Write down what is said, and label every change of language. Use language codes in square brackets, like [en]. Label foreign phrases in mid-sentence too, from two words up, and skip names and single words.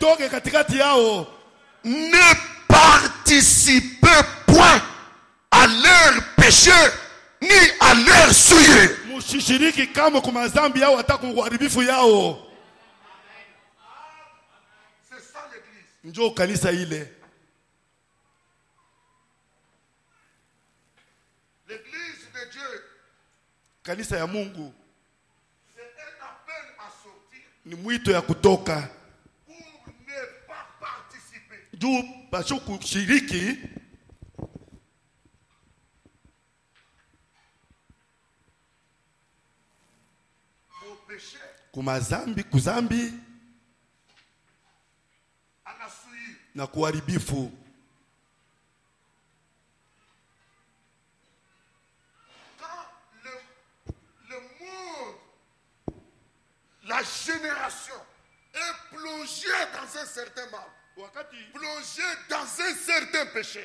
[fr] Ne participez point à leur péché ni à leur souillure. C'est ça l'église. L'église de Dieu, [sw] kanisa ya Mungu, [fr] c'est un appel à sortir [sw] ni mwito ya kutoka [fr] pour ne pas participer. [sw] Juu pasho kushiriki [fr] au péché, [sw] kuzambi [fr] à la souillure, [sw] na kuharibifu. [fr] La génération est plongée dans un certain mal, plongée dans un certain péché.